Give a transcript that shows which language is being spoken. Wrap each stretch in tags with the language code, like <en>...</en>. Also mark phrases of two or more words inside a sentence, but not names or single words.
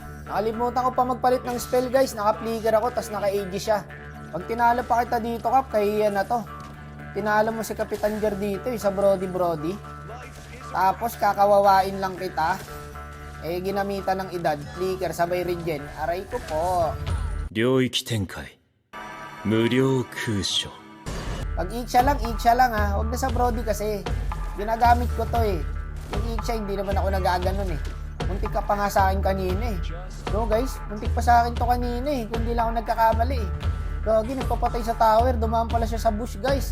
<tl>Nakalimutan ko pa magpalit ng spell guys. Naka-flicker ako, tapos naka-AG siya. Pag tinalo pa kita dito Kap, kahiyan na to. Tinalo mo si Kapitan Jer dito sa Brody. Tapos kakawawain lang kita. Eh, ginamitan ng edad. Flicker, sabay regen. Aray ko po.</tl> <ja>領域展開無料空所</ja> <tl>Pag Iksha lang ha. Huwag na sa Brody kasi. Ginagamit ko to eh. Yung Iksha, hindi naman ako nagaganon eh. Muntik ka pa nga sa akin kanina eh. No guys, muntik pa sa akin to kanina eh. Kung di lang ako nagkakamali eh. Gagi, nagpapatay sa tower. Dumaan pala siya sa bush guys.</tl>